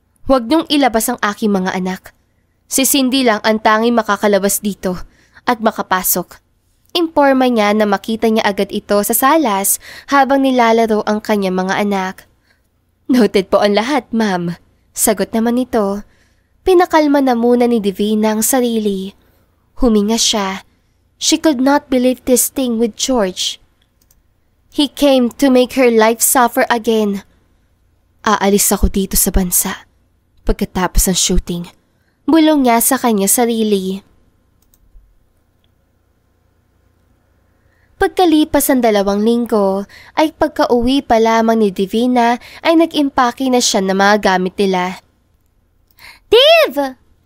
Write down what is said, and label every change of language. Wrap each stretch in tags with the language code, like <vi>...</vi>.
<tl>Huwag niyong ilabas ang aking mga anak. Si Cindy lang ang tanging makakalabas dito at makapasok. Imporma niya na makita niya agad ito sa salas habang nilalaro ang kanyang mga anak. Noted po ang lahat, ma'am. Sagot naman ito. Pinakalma na muna ni Divina ang sarili. Huminga siya.</tl> <en>She could not believe this thing with George. He came to make her life suffer again.</en> <tl>Aalis ako dito sa bansa. Pagkatapos ng shooting, bulong niya sa kanya sarili. Pagkalipas ng 2 linggo, ay pagka-uwi pa lamang ni Divina ay nag-impake na siya ng mga gamit nila. Div!</tl>